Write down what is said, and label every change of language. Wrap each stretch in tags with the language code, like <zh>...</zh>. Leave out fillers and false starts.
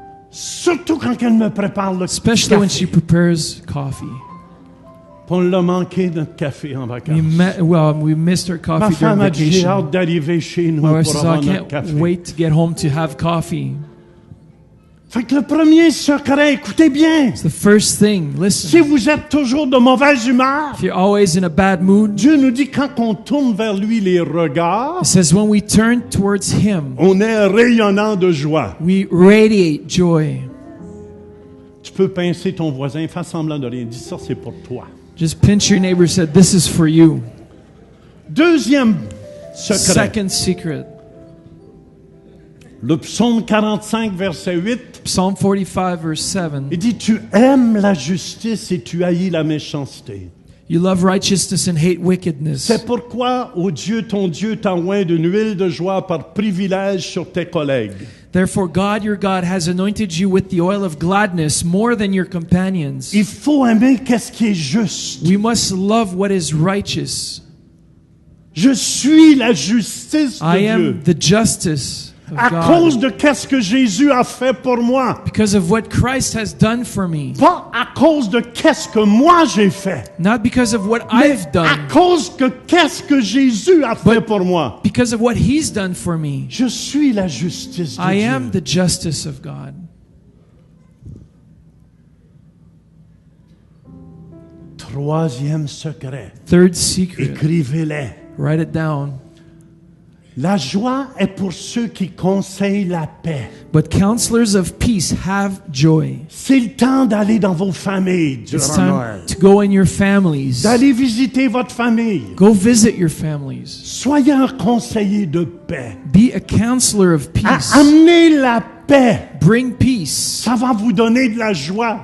<fr>Surtout quand elle me prépare le</fr> <en>especially when she</en> <fr>café.</fr> <en>prepares coffee.</en> <fr>On l'a manqué notre café en vacances.</fr> <en>We missed our</en> <fr>Ma</fr> <en>coffee</en> <fr>femme</fr> <en>during</en> <fr>a dit, j'ai</fr> <en>vacation.</en> <fr>hâte d'arriver chez nous</fr> <en>My wife</en> <fr>pour</fr> <en>says, I</en> <fr>avoir notre</fr> <en>can't</en> <fr>café.</fr> <en>wait to get home to have coffee.</en> <fr>Fait que le premier secret, écoutez bien,</fr> <en>It's the first thing.</en> <fr>si</fr> <en>Listen,</en> <fr>vous êtes toujours de mauvaise humeur,</fr> <en>if you're always in a bad mood,</en> <fr>Dieu nous dit quand on tourne vers lui les regards,</fr> <en>it says when we turn towards him,</en> <fr>on est rayonnant de joie.</fr> <en>we radiate joy.</en> <fr>Tu peux pincer ton voisin, fais semblant de rien. Dis ça, c'est pour toi.</fr> <en>Just pinch your neighbor and say, this is for you.</en> <fr>Deuxième secret,</fr> <en>Second secret,</en> <fr>le psaume 45, verset 8,</fr> <en>Psalm 45 verse 7.</en> <fr>il dit, tu aimes la justice et tu haïs la méchanceté.</fr> <en>You love righteousness and hate wickedness.</en> <fr>C'est pourquoi, ô Dieu, ton Dieu t'a oint d'une huile de joie par privilège sur tes collègues.</fr> <en>Therefore God your God has anointed you with the oil of gladness more than your companions.</en> <fr>Il faut aimer qu'est-ce qui est juste.</fr> <en>We must love what is righteous.</en> <fr>Je suis la justice de</fr> <en>I</en> <fr>Dieu.</fr> <en>am the justice of</en> <fr>À</fr> <en>God.</en> <fr>cause de qu'est-ce que Jésus a fait pour moi.</fr> <en>Because of what Christ has done for me.</en> <fr>Pas à cause de qu'est-ce que moi j'ai fait.</fr> <en>Not because of what</en> <fr>Mais</fr> <en>I've</en> <fr>à</fr> <en>done.</en> <fr>cause que qu'est-ce que Jésus a fait pour moi.</fr> <en>Because of what He's done for me.</en> <fr>Je suis la justice de</fr> <en>I</en> <fr>Dieu.</fr> <en>am the justice of God.</en> <fr>Troisième secret.</fr> <en>Third secret.</en> <fr>Écrivez-les.</fr> <en>Write it down.</en> <fr>La joie est pour ceux qui conseillent la paix.</fr> <en>But counselors of peace have joy.</en> <fr>C'est le temps d'aller dans vos familles</fr> <en>It's</en> <fr>durant</fr> <en>time</en> <fr>Noël.</fr> <en>to go in your families.</en> <fr>D'aller visiter votre famille.</fr> <en>Go visit your families.</en> <fr>Soyez un conseiller de paix.</fr> <en>Be a counselor of peace.</en> <fr>Amenez la paix.</fr> <en>Bring peace.</en> <fr>Ça va vous donner de la joie.</fr>